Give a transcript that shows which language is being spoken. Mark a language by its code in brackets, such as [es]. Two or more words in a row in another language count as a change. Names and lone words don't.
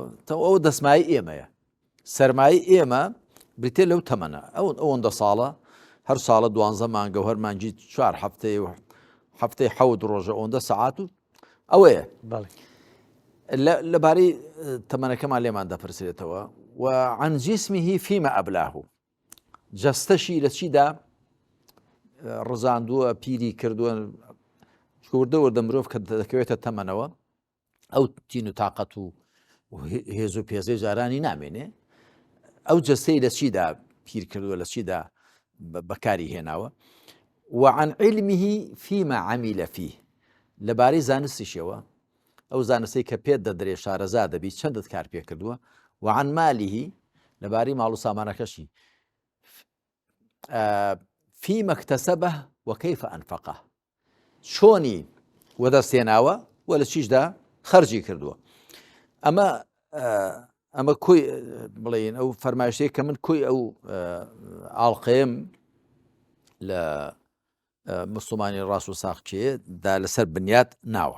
[ckb] ئەو دەسمای ئێمەیە، سەرمایی ئێمە بریتێ لەو تەمەنە. ئەوەندە ساڵە، هەر ساڵە 12 مانگە و هەر مانگی 4 هەفتەی و هەفتەی 7 ڕۆژە ئەوەندە سەعات و ئەوەیە لەبارەی تەمەنەکەمان لێمان دەپرسێتەوە. [ar] وعن جسمه فيما أبلاه، [ckb] جەستەشی لە چیدا ڕزاندووە، پیری کردووە، وردە مرۆڤ کە دەکەوێتە تەمەنەوە ئەو تین و تااقەت و هێز و پێزەی جارانی نامێنێ، ئەو جەستەی لە چیدا پیر کردووە، لە چیدا بەکاری هێناوە. [ar] وعن علمه فيما عمل فيه، [ckb] لەبارەی زانستیشەوە، ئەو زانستی کە پێت دەدرێ شارەزا دەبی چەندت کار پێ کردووە. [ar] وعن ماله، [ckb] لەبارەی ماڵ و سامانەکەشی [ar] فيما اكتسبه وكيف أنفقه، [ckb] چۆنی وەدەستێناوە و لە چیشدا خەرجی کردووە. ئەمە کۆی بڵێن ئەو فەرمایشتەیە کە من کۆی ئەو ئاڵقەیەم لە مسلمانی ڕاست و ساقچێدا لەسەر بنیات ناوە.